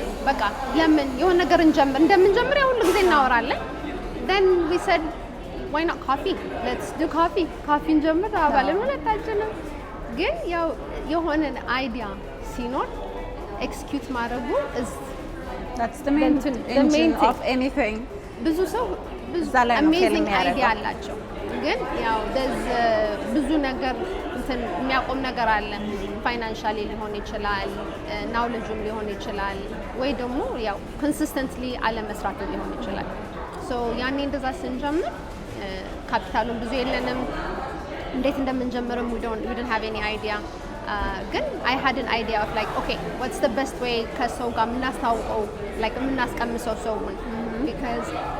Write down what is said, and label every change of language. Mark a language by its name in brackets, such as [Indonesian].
[Amharic] በቃ ለምን የሆነ ነገር እንደምንጀምር ያው ሁሉ ጊዜ እናወራለን [English] then we said why not coffee let's do coffee [Amharic] እንጀምር አባለን ሁለታችንም ግን ያው የሆነ አይዲያ ሲኖር ኤክስኪዩት ማድረጉ is [English] that's the main thing of anything [Amharic] ብዙ ሰው [English] amazing idea [Amharic] አላቸው ግን ያው ብዙ ነገር እንትን የሚያቆም ነገር አለ ፋይናንሻሊ ሊሆን ይችላል ናውሌጅም ሊሆን ይችላል ወይ ደግሞ ያው ኮንሲስተንትሊ አለመስራት ሊሆን ይችላል ሶ ያኔ እንደዛ ስንጀምር ካፒታሉን ብዙ የለንም እንዴት እንደምንጀምርም [English] we didn't have any idea [Amharic] ግን [English] I had an idea of like okay what's the best way [Amharic] ከሰው ጋር የምናስተዋውቀው like የምናስቀምሰው ሰውን because